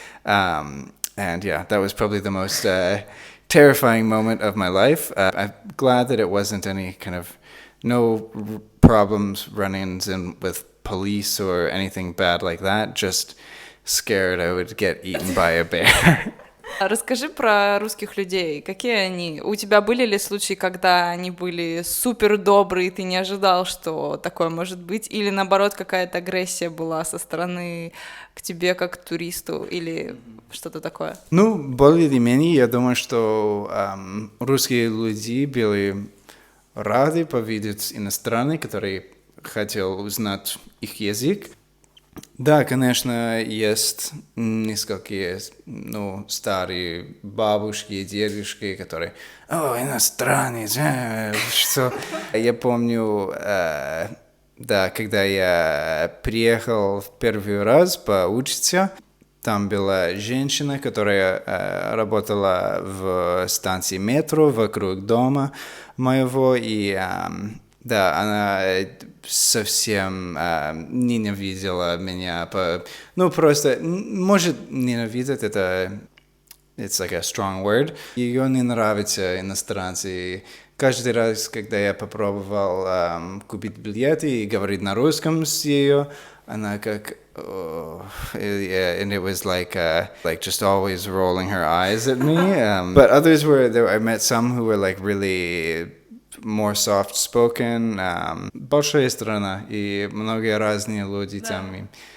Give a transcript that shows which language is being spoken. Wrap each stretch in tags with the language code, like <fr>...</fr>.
<en>And yeah, that was probably the most terrifying moment of my life. I'm glad that it wasn't any kind of problems, run-ins with police or anything bad like that. Just scared I would get eaten by a bear.</en> <ru>Расскажи про русских людей. Какие они? У тебя были ли случаи, когда они были супер добрые, и ты не ожидал, что такое может быть? Или наоборот, какая-то агрессия была со стороны к тебе как к туристу? Или что-то такое? Ну, более или менее, я думаю, что русские люди были рады повидеть иностранных, которые хотел узнать их язык. Да, конечно, есть несколько старые бабушки и дедушки, которые «О, иностранец, что?» Я помню, да, когда я приехал в первый раз поучиться, там была женщина, которая работала в станции метро вокруг дома моего, и да, она совсем ненавидела меня. Просто, может, ненавидеть, это</ru> <en>it's like a strong word.</en> <ru>Ее не нравятся иностранцы. Каждый раз, когда я попробовал купить билеты и говорить на русском с ее, она как...</ru> <en>and it was like just always rolling her eyes at me. But others I met some who were like really... more soft-spoken.</en> <ru>Большая страна, и многие разные люди там.</ru>